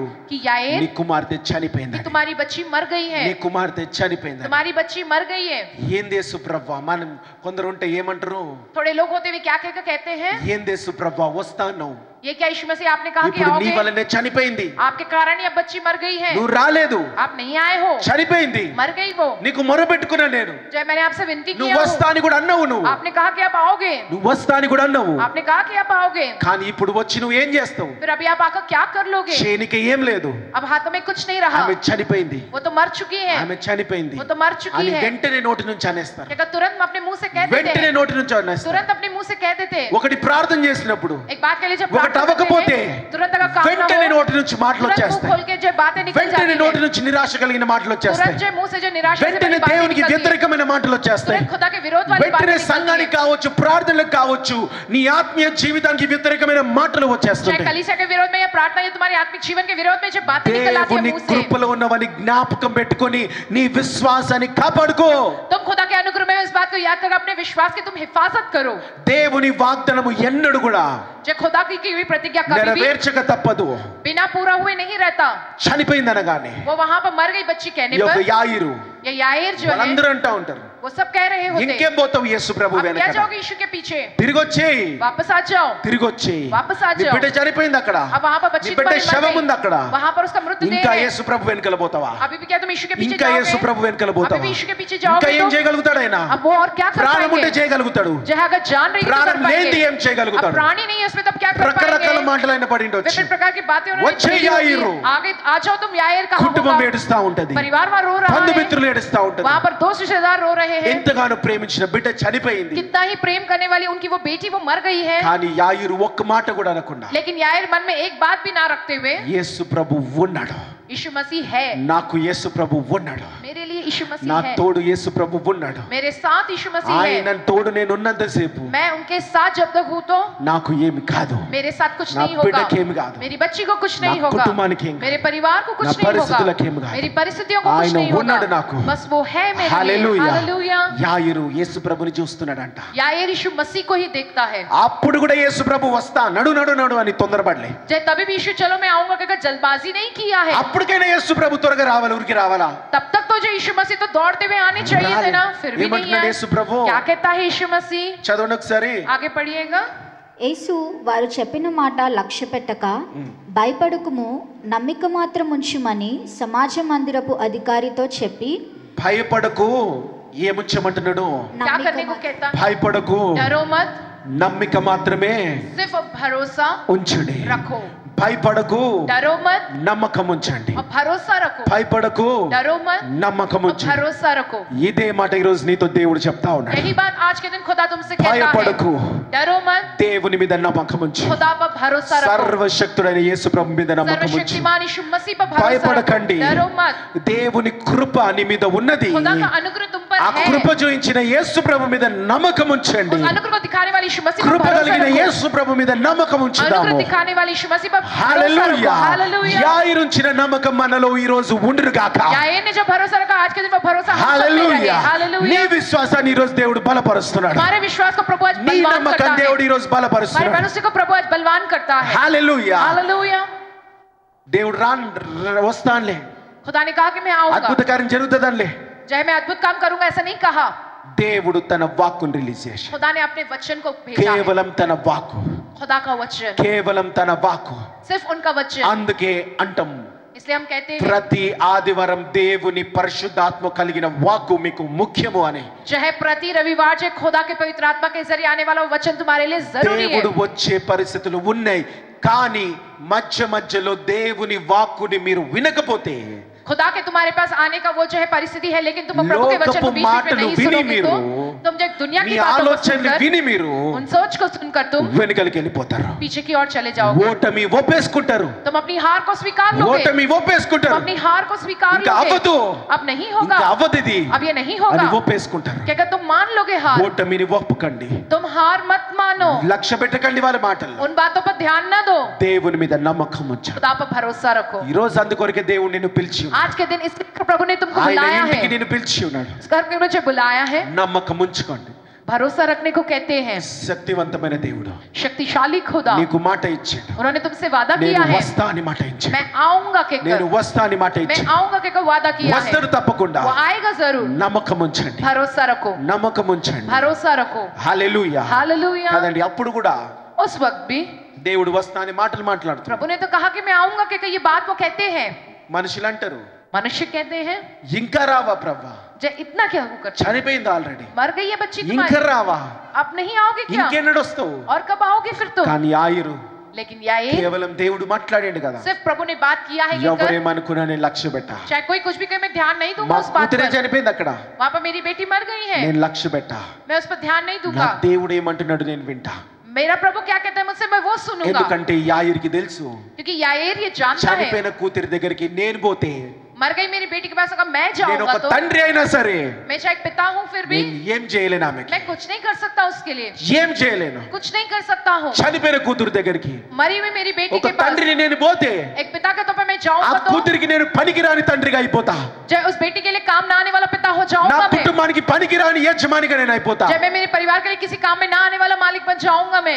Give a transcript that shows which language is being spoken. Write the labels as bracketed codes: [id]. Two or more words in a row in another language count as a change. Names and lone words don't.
[hi] कि याईर, [te] నీ కుమార్తె చనిపోయింది, [hi] कि तुम्हारी बच्ची मर गई है. [te] నీ కుమార్తె చనిపోయింది. [hi] तुम्हारी बच्ची मर गई है. [te] ఏంది యేసు ప్రభువా? మనం కొందరు ఉంటే ఏమంటారు? [hi] थोड़े लोग होते हुए क्या कहकर कहते हैं, [te] ఏంది యేసు ప్రభువా వస్తాను, [hi] ये क्या यीशु मसीह आपने कहा कि [te] ఇప్పుడు నీ [hi] आओगे, [te] వల్లనే చనిపోయింది, [hi] आपके कारण ये बच्ची मर गई है, [te] నువ్వు రాలేదు, [hi] आप नहीं आए हो, [te] చనిపోయింది, [hi] मर गई वो. [te] నీకు మొరపెట్టుకున్నా నేను, [hi] जय मैंने आपसे विनती [te] నువ్వు [hi] किया [te] వస్తా అని కూడా అన్నావు, నువ్వు [hi] आपने कहा कि आप आओगे, [te] నువ్వు వస్తా అని కూడా అన్నావు. [hi] आपने कहा कि आप आओगे. [te] కానీ ఇప్పుడు వచ్చి నువ్వు ఏం చేస్తావు? [hi] फिर अभी आप आकर क्या कर लोगे? [te] చేయనికి ఏం లేదు, [hi] अब हाथों में कुछ नहीं रहा. [te] ఆమె చనిపోయింది, [hi] वो तो मर चुकी है. [te] ఆమె చనిపోయింది [hi] वो तो मर चुकी [te] అని [hi] है. [te] వెంటనే నోటి నుంచి అనేస్తారు, [hi] क्या तुरंत अपने मुंह से कह देते [te] వెంటనే [hi] हैं, [te] నోటి నుంచి అనేస్తారు. [hi] तुरंत अपने मुंह से कह देते. [te] ఒకటి ప్రార్థన చేసినప్పుడు [hi] एक बात कह लीजिए, [te] ఒకటి [hi] प्रार्थना करते [te] అవ్వకపోతే [hi] हैं, तुरंत अगर काम ना [te] వెంటనే [hi] हो, [te] నోటి నుంచి మాటలు [hi] तुरंत मुंह [te] వచ్చేస్తాయి, [hi] खोल के जो बातें निकल [te] వెంటనే [hi] जाती [te] నోటి [hi] हैं, [te] నుంచి నిరాశ కలిగిన మాటలు వచ్చేస్తాయి, [hi] तुरंत जो मुंह से जो निराशा से [te] వెంటనే [hi] भरी बातें [te] దేవునికి [hi] निकलती हैं, [te] వ్యతిరేకమైన మాటలు వచ్చేస్తాయి, [hi] तुरंत खुदा के विरोध वाली [te] వెంటనే [hi] बातें निकलती [te] సంఘానికి [hi] हैं. [te] కావచ్చు, ప్రార్థనలకు కావచ్చు, నీ ఆత్మీయ జీవితానికి వ్యతిరేకమైన మాటలు [hi] चाहे [te] వచ్చేస్తాయి. [hi] कलीसिया के विरोध में या प्रार्थना या तुम्हारे आत्मिक जीवन के विरोध में जो बातें निकल आती है [te] దేవుని [hi] मुंह से, [te] కృపలో ఉన్నవని జ్ఞాపకం పెట్టుకొని నీ విశ్వాసాన్ని కాపాడుకో. [hi] तुम खुदा के अनुग्रह में इस बात को याद कर अपने विश्वास की तुम हिफाजत करो. [te] దేవుని వాగ్దానము ఎన్నడూ కూడా [hi] जो खुदा की हुई प्रतिज्ञा कभी भी [te] నెరవేర్చక తప్పదు. [hi] बिना पूरा हुए नहीं रहता. [te] చనిపోయిందనగానే [hi] वो वहां पर मर गई बच्ची कहने [te] ఈ యొక్క [hi] पर [te] యాయిరు [hi] ये याईर जो है [te] వాళ్ళందరూ అంటా ఉంటారు, [hi] वो सब कह रहे होते, [te] ఇంకేం పోతావు యేసు ప్రభు [hi] अब क्या [te] వెనక, [hi] जाओगे यीशु के पीछे, [te] తిరిగి వచ్చేయి, [hi] वापस आ जाओ, [te] తిరిగి వచ్చేయి. [hi] वापस आ [te] నీ [hi] जाओ. [te] బిడ్డ చనిపోయింది అక్కడ, [hi] अब वहां पर [te] నీ [hi] बच्ची [te] బిడ్డ [hi] तुम्हारी मर [te] శవం ఉంది [hi] गई, [te] అక్కడ, [hi] वहां पर उसका मृतदेह [te] ఇంకా [hi] है. [te] యేసు ప్రభు వెనకల పోతావా? [hi] अभी भी क्या तुम यीशु के पीछे [te] ఇంకా యేసు [hi] जाओगे? [te] ప్రభు వెనకల [hi] अभी [te] పోతావా? [hi] भी यीशु के पीछे [te] ఇంకా [hi] जाओगे [te] ఏం [hi] तो [te] చేయగలుగుతాడు ఆయన? [hi] अब वो और क्या कर [te] ప్రాణం ఉంటే [hi] पाएंगे? [te] చేయగలుగుతాడు, [hi] जो है अगर जान रही तो कर [te] ప్రాణం లేనిది [hi] पाएंगे. [te] ఏం చేయగలుగుతాడు? [hi] अब प्राणी नहीं है उसमें तब क्या कर [te] రకరకాల [hi] पाएंगे? [te] మాటలు ఆయన పడి ఉండొచ్చు. [hi] विभिन्न प्रकार की बातें उन्होंने [te] వచ్చే [hi] कही होगी। [te] యాయిరు. [hi] आगे आ जाओ तुम याईर कहाँ [te] కుటుంబం [hi] होगा? [te] ఏడుస్తా ఉంటది, [hi] परिवार वहाँ रो रहा है, [te] బంధుమిత్రులు ఏడుస్తా ఉంటది. [hi] वहाँ पर दोस्त रिश्तेदार रो रहे हैं, [te] ఎంతగానో ప్రేమించిన బిడ్డ చనిపోయింది. [hi] कितना ही प्रेम करने वाली उनकी वो बेटी वो मर गई है। [te] కానీ యాయిరు ఒక్క మాట కూడా అనకుండా [hi] लेकिन याईर मन में एक बात भी ना रखते हुए [te] యేసు ప్రభు ఉన్నాడు, [hi] यीशु मसीह है, [te] నాకు యేసు ప్రభు ఉన్నాడు, [hi] मेरे लिए यीशु [te] నా [hi] मसीह है, [te] తోడు యేసు ప్రభు ఉన్నాడు, [hi] मेरे साथ यीशु मसीह [te] ఆయన [hi] है, [te] తోడు నేను ఉన్నంతసేపు [hi] मैं उनके साथ जब तक हूँ तो [te] నాకు ఏమి కాదు, [hi] मेरे साथ कुछ [te] నా [hi] नहीं होगा, [te] బిడ్డకి ఏమి కాదు, [hi] मेरी बच्ची को कुछ [te] నా [hi] नहीं होगा, [te] కుటుంబానికి ఏమి కాదు, [hi] मेरे परिवार को [te] నా [hi] कुछ नहीं [te] పరిస్థితులకు ఏమి [hi] होगा, [te] కాదు. [hi] मेरी परिस्थितियों को कुछ [te] ఆయన [hi] नहीं [te] ఉన్నాడు [hi] होगा, [te] నాకు. [hi] बस वो है मेरे लिए। [te] హల్లెలూయా. [hi] हालेलुया। [te] యాయిరు యేసు ప్రభుని చూస్తున్నాడంట. [hi] याईर यीशु मसीह को ही देखता है। [te] అప్పుడు కూడా యేసు ప్రభు వస్తా నడు నడు నడు అని తొందరపడలే. [hi] जब तभी भी यीशु चलो मैं आऊंगा कहकर जल्दबाजी नहीं किया है। [te] అప్పటికైనా యేసు ప్రభు త్వరగా రావాలి, ఊరికి రావాలా? [hi] तब तक तो जो यीशु मसीह तो दौड़ते हुए आने चाहिए थे ना, फिर भी नहीं [te] ఏమంటున్నాడు [hi] आए। [te] యేసు ప్రభు? [hi] क्या कहता है यीशु मसीह? [te] చదవండి ఒకసారి. [hi] आगे पढ़िएगा। [te] యేసు వారు చెప్పిన మాట లక్ష్య పెట్టక భయపడకుము, నమ్మిక మాత్రం ఉంచుమని సమాజ మందిరపు అధికారితో చెప్పి, భయపడకు, ఏముంచమంటున్నాడు? [hi] क्या करने को कहता है? [te] భయపడకు, [hi] डरो मत, [te] నమ్మిక మాత్రమే [hi] सिर्फ भरोसा [te] ఉంచుడి. [hi] रखो। [te] భయపడకు, [hi] डरो मत [te] నమ్మకం ఉంచండి. [hi] और भरोसा रखो। [te] భయపడకు, [hi] डरो मत [te] నమ్మకం [hi] और [te] ఉంచండి. [hi] भरोसा रखो। [te] ఇదే మాట ఈ రోజు నీతో దేవుడు చెప్తా ఉన్నాడు. [hi] यही बात आज के दिन खुदा तुमसे कहता है। [te] భయపడకు, [hi] डरो मत, [te] దేవుని మీద నమ్మకం ఉంచు. [hi] खुदा पर भरोसा रखो। [te] సర్వశక్తుడైన యేసు ప్రభు మీద నమ్మకం ఉంచు. [hi] सर्वशक्तिमान यीशु मसीह पर भरोसा [te] భయపడకండి, [hi] रखो। डरो मत, [te] దేవుని కృప నీ మీద ఉన్నది. [hi] खुदा का अनुग्रह तुम पर [te] ఆ [hi] है। [te] కృప చూయించిన యేసు ప్రభు మీద నమ్మకం ఉంచండి. [hi] उस अनुग्रह को दिखाने वाले यीशु मसीह पर [te] కృప [hi] भरोसा [te] కలిగిన [hi] रखो। [te] యేసు ప్రభు మీద నమ్మకం ఉంచుదాము. [hi] अनुग्रह दिखाने वाले यीशु मसीह पर भरोसा [te] హల్లెలూయా. [hi] रखो। हालेलुया। [te] యాయిరు ఉంచిన నమ్మకం మనలో ఈ రోజు ఉండును గాక. [hi] याईर ने जो भरोसा रखा आज के दिन वो भरोसा हम सब में [te] హల్లెలూయా. [hi] रहे। [te] నీ [hi] हालेलुया। [te] విశ్వాసాన్ని ఈ రోజు దేవుడు బలపరుస్తున్నాడు. [hi] हमारे विश्वास को प्रभु आज [te] నీ [hi] बलवान [te] నమ్మకం [hi] करता है। [te] దేవుడు ఈ రోజు [hi] हमारे [te] బలపరుస్తున్నాడు. [hi] भरोसे को प्रभु आज बलवान करता है। [te] హల్లెలూయా. [hi] हालेलुया। [te] దేవుడు వస్తానులే, [hi] खुदा ने कहा कि मैं आऊंगा, [te] అద్భుత కార్యం జరుగుతుందనిలే. [hi] चाहे मैं अद्भुत काम करूंगा ऐसा नहीं कहा। [te] దేవుడు తన వాక్కును రిలీజ్ చేశాడు. [hi] खुदा ने अपने वचन को भेजा है। [te] కేవలం తన వాక్కు, [hi] खुदा का वचन, [te] కేవలం తన వాక్కు. [hi] सिर्फ उनका वचन। [te] అందుకే అంటాం, [hi] इसलिए हम कहते हैं [te] ప్రతి ఆదివారం దేవుని పరిశుద్ధాత్మ కలిగిన వాక్కు మీకు ముఖ్యము అని. [hi] चाहे प्रति रविवार जो खुदा के पवित्र आत्मा के जरिए आने वाला वो वचन तुम्हारे लिए जरूरी है। [te] దేవుడు వచ్చే పరిస్థితులు ఉన్నాయి, కానీ మధ్య మధ్యలో దేవుని వాక్కుని మీరు వినకపోతే, [hi] खुदा के तुम्हारे पास आने का वो जो है परिस्थिति है, लेकिन तुम प्रभु के वचन को बीच बीच में नहीं सुनोगे तो तुम जो दुनिया [te] మీ [hi] की बातों को [te] ఆలోచనలు [hi] सुनकर, [te] విని మీరు [hi] उन सोच को सुनकर तुम [te] వెనుకలికి వెళ్ళిపోతారు. [hi] पीछे की ओर चले जाओगे। [te] ఓటమి ఒప్పేసుకుంటారు, [hi] तुम अपनी हार को स्वीकार लोगे। [te] ఓటమి [hi] तुम [te] ఒప్పేసుకుంటారు. [hi] अपनी हार को स्वीकार [te] ఇంకా [hi] लोगे। [te] అవ్వదు, [hi] अब नहीं होगा, [te] ఇంకా అవ్వదిది [hi] अब ये नहीं [te] అని [hi] होगा, [te] ఒప్పేసుకుంటారు. [hi] क्या तुम मान लोगे हार। [te] ఓటమిని ఒప్పుకండి, [hi] तुम हार मत मानो, [te] లక్ష్య పెట్టకండి వాళ్ళ మాటలు. [hi] उन बातों पर ध्यान न दो, [te] దేవుని మీద నమ్మకం ఉంచండి. [hi] खुदा पर भरोसा रखो। [te] ఈ రోజు అందుకొరకే దేవుడు నిన్ను పిలిచి ఉన్నాడు. [hi] आज के दिन इसलिए प्रभु ने तुमको [te] ఆయన [hi] बुलाया [te] ఇంటికి [hi] है, [te] నిన్ను పిలిచి ఉన్నాడు. [hi] इस घर के मुझे बुलाया है। [te] నమ్మకం ఉంచుకోండి. [hi] भरोसा रखने को कहते हैं। [te] శక్తివంతమైన దేవుడు [hi] शक्तिशाली खुदा, [te] నీకు మాట ఇచ్చాడు. [hi] उन्होंने तुमसे वादा [te] నేను [hi] किया है, [te] వస్తా అని మాట ఇచ్చాడు. [hi] मैं आऊंगा [te] నేను [hi] कहकर, [te] వస్తా అని మాట [hi] मैं [te] ఇచ్చాడు. [hi] आऊंगा कहकर वादा किया है, [te] వస్తాడు తప్పకుండా. [hi] वो आएगा जरूर। [te] నమ్మకం ఉంచండి, [hi] भरोसा रखो, [te] నమ్మకం ఉంచండి. [hi] भरोसा रखो। [te] హల్లెలూయా. [hi] हालेलुया। [te] కదండి, అప్పుడు కూడా [hi] उस वक्त भी [te] దేవుడు వస్తా అని మాటలు మాట్లాడుతున్నాడు. [hi] प्रभु ने तो कहा कि मैं आऊंगा कहकर ये बात वो कहते हैं। [te] మనుషులు అంటారు, [hi] मनुष्य कहते हैं [te] ఇంకా రావా ప్రభా, [hi] जे इतना क्या होकर [te] చనిపోయింది ఆల్రెడీ, [hi] मर गई है बच्ची [te] ఇంకా [hi] तुम्हारी, [te] రావా, [hi] अब नहीं आओगे क्या, [te] ఇంకెన్నడు వస్తావు? [hi] और कब आओगे फिर तुम। [te] కానీ ఆయురు [hi] लेकिन याईर, [te] కేవలం దేవుడు మాట్లాడండి కదా. [hi] सिर्फ प्रभु ने बात किया है कहकर, [te] ఎవరేమనుకున్నా నేను లక్ష్య పెట్టా, [hi] चाहे कोई कुछ भी कहे मैं ध्यान नहीं [te] మా [hi] दूंगा उस बात [te] కూతురే [hi] पर। [te] చనిపోయింది అక్కడ, [hi] वहां पर मेरी बेटी मर गई है, [te] నేను లక్ష్య పెట్టా. [hi] मैं उस पर ध्यान नहीं [te] నా [hi] दूंगा। [te] దేవుడు ఏమంటున్నాడు నేను వింటా. [hi] मेरा प्रभु क्या कहता है मुझसे, मैं वो सुनूंगा। [te] ఎందుకంటే యాయిర్కి తెలుసు, [hi] क्योंकि याईर ये जानता है, [te] చనిపోయిన కూతురి దగ్గరికి నేను పోతే, [hi] मर गई मेरी बेटी के पास अगर मैं [te] నేను [hi] जाऊंगा [te] ఒక [hi] तो [te] తండ్రి అయినా సరే [hi] मैं चाहे एक पिता हूँ फिर भी [te] నేను ఏం చేయలేను, ఆమెకి [hi] मैं कुछ नहीं कर सकता उसके लिए, [te] ఏం చేయలేను. [hi] कुछ नहीं कर सकता हूँ। [te] చనిపోయిన కూతురు దగ్గరికి [hi] मरी हुई मेरी बेटी [te] ఒక [hi] के पास [te] తండ్రిని నేను పోతే, [hi] एक पिता के तौर पर मैं [te] ఆ [hi] जाऊंगा तो [te] కూతురికి నేను పనికిరాని తండ్రిగా అయిపోతా. [hi] जब उस बेटी के लिए काम ना आने वाला पिता हो [te] నా [hi] जाऊंगा मैं, [te] కుటుంబానికి పనికిరాని యజమానిగా నేను అయిపోతా. [hi] जब मैं मेरे परिवार के लिए किसी काम में ना आने वाला मालिक बन जाऊंगा मैं,